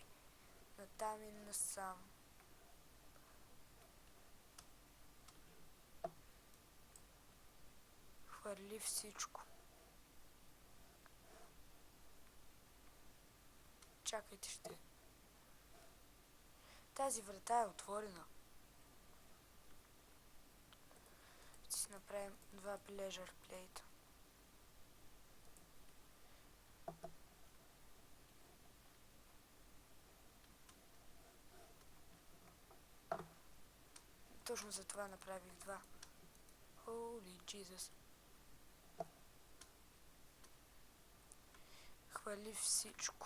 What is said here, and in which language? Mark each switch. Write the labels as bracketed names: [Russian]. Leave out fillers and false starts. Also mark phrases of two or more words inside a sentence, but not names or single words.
[Bulgarian] Натам и насам. Хвърли всичко. Чакайте, ще. Тази врата е отворена. Ще си направим 2 [English] pleasure plate. [Bulgarian] Точно за това направих 2. [English] Holy Jesus. [Bulgarian] Хвали всичко.